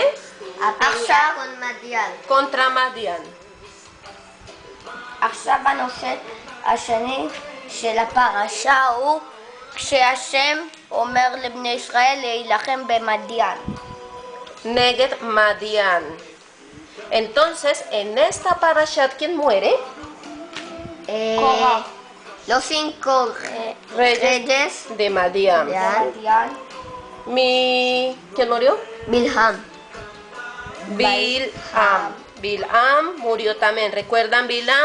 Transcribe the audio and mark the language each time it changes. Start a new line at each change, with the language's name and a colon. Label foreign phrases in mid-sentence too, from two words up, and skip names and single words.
Spanish: A pelear con Madian. Contra Madian.
Hebrew: עכשיו הנושא השני של הפרשה הוא כשהשם אומר לבני ישראל להילחם במדיין. Neged Madian.
Spanish: Entonces, en esta parashat, ¿quién muere? Los 5 reyes de Madian. ¿Quién murió? Bilham. Bilham murió también. ¿Recuerdan Bilham?